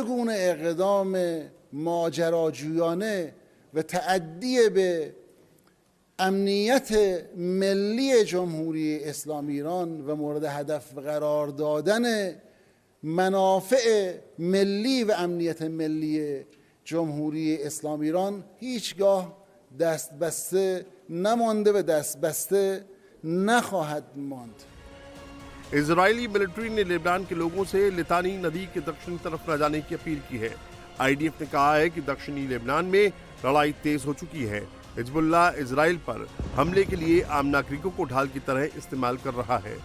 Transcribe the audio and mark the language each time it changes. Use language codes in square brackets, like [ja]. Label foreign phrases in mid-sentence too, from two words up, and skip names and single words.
[fa] گونه اقدام ماجراجویانه و تعدی به امنیت ملی جمهوری اسلامی ایران و مورد هدف قرار دادن منافع ملی و امنیت ملی جمهوری اسلامی ایران هیچگاه دست بسته نمانده و دست بسته نخواهد ماند. [hi] इजरायली मिलिट्री ने लेबनान के लोगों से लितानी नदी के दक्षिणी तरफ न जाने की अपील की है। आईडीएफ ने कहा है कि दक्षिणी लेबनान में लड़ाई तेज हो चुकी है। हिजबुल्लाह इजराइल पर हमले के लिए आम नागरिकों को ढाल की तरह इस्तेमाल कर रहा है।